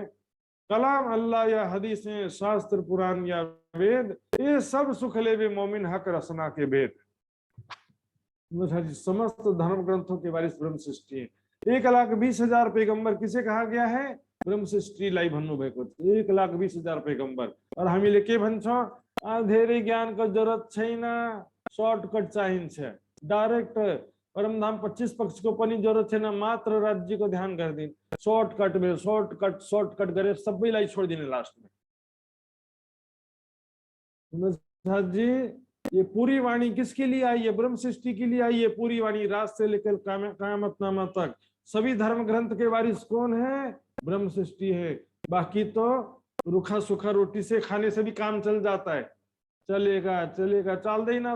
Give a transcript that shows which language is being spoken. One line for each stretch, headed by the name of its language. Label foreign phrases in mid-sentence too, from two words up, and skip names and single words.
Hindi: कलाम अल्लाह या हदीसें शास्त्र पुराण या वेद, ये सब सुख ले भी मोमिन हक रसना के भेद। समस्त धर्म ग्रंथों के वारिस ब्रह्म सृष्टि है। 1,20,000 पैगंबर किसे कहा गया है?
Nepali: ब्रह्म सृष्टि लाई भन्नु भएको 1,20,000 पैगंबर। और हामीले के भन्छौँ? धेरै ज्ञानको जरुरत छैन, सर्टकट चाहिन्छ, डाइरेक्ट परमधाम 25 पक्षको पनि जरुरत छैन, मात्र राज्यको ध्यान गरिदिन, सर्टकट गरेर सबैलाई छोडिदिने लास्टमा।
Hindi: जी, ये पूरी वाणी किसके लिए आई है? ब्रह्म सृष्टि के लिए आई है पूरी वाणी, रात से लेकर कामतनामा तक। सभी धर्म ग्रंथ के वारिस कौन है? ब्रह्म सृष्टि है। बाकी तो रूखा सूखा रोटी से खाने से भी काम चल जाता है, चलेगा चलेगा, चल दे ना।